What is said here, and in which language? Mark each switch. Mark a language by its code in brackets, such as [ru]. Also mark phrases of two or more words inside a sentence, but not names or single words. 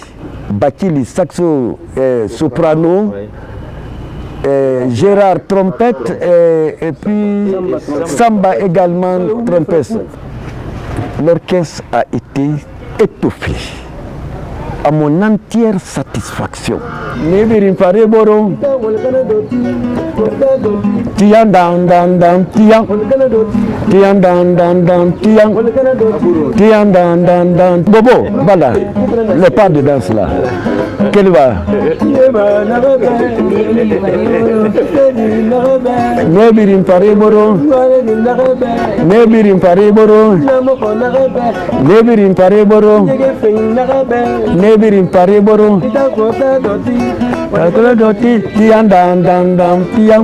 [fr] Bakili, saxo, soprano, Gérard trompette et puis Samba également trompette. L'orchestre a été étoffé. À mon entière satisfaction. Tian dan dan dan tian. Tian dan dan dan tian. Tian dan dan dan. Bobo, voilà, les pas de danse là. Kelba. Nebirim Pareboro. Nebirim Pareboro. Nebirim Pareboro. Nebirim Pareboro. Takula doti tiang dan dan tiang.